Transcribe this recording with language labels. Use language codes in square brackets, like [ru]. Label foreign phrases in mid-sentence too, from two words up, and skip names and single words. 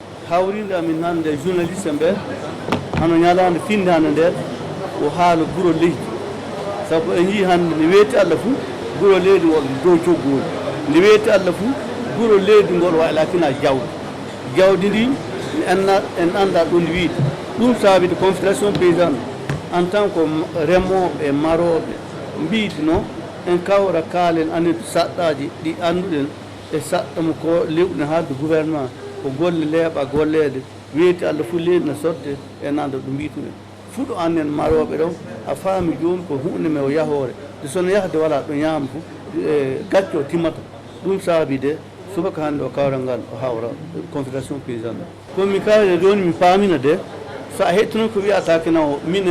[ff] hawrinde amin hannde journaliste ɓe hano ñalande finde hannde nder o haala guro leydi sabu en yii hannde nde weeti Allah fuu guro leydi ngol dow coggooli nde weeti Allah fuu guro leydi ngol waylakina jawdi ndi en annda ɗum wiide ɗum saabide [fr] confédération paysanne en tant que [ff] remooɓe e marooɓe mbiidi noon en kawra kaalen anide saɗɗaji ɗi annduɗen e saɗɗamo ko lewɗe haalde gouvernement ko golle leeɓa golleede weeti Allah fuu leydi no sodde e nanda ɗum mbituɗen fuɗo annen marooɓe ɗon a faami jooni ko hunde me o yahoore de sono yahde wala ɗo ñaama fof gacce o timmata ɗum saabide subaka hannde o kawral ngal o hawra [fr] confédération paysanne [ff] komi kawde joni mi paamina de so a hettinon ko wiyatake naw mine